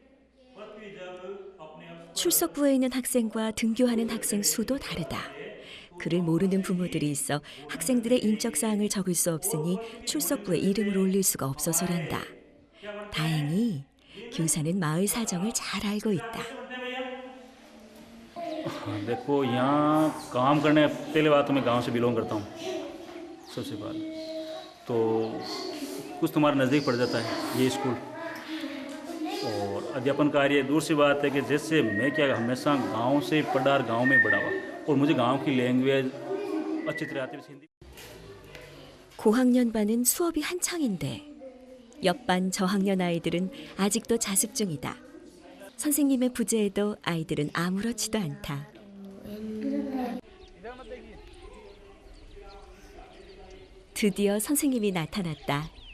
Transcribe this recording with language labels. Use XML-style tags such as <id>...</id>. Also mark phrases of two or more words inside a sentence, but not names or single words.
<ko>늘 있는 일이다. 출석부에 있는 학생과 등교하는 학생 수도 다르다. 글을 모르는 부모들이 있어 학생들의 인적 사항을 적을 수 없으니 출석부에 이름을 올릴 수가 없어서란다. 다행히 교사는 마을 사정을 잘 알고 있다.</ko> <hi>देखो यहाँ काम करने पहले बात तो मैं गांव से बिलोंग करता हूँ सबसे पहले तो कुछ तुम्हारा नज़दीक पड़ जाता है ये स्कूल और अध्यापन कार्य दूर सी बात है कि जैसे मैं क्या हमेशा गांव से पढ़ा और गांव में बड़ा हुआ और मुझे गांव की लैंग्वेज अच्छी तरह आती है हिंदी</hi> <ko>고학년 반은 수업이 한창인데 옆반 저학년 아이들은 아직도 자습 중이다. 선생님의 부재에도 아이들은 아무렇지도 않다. 드디어 선생님이 나타났다.</ko>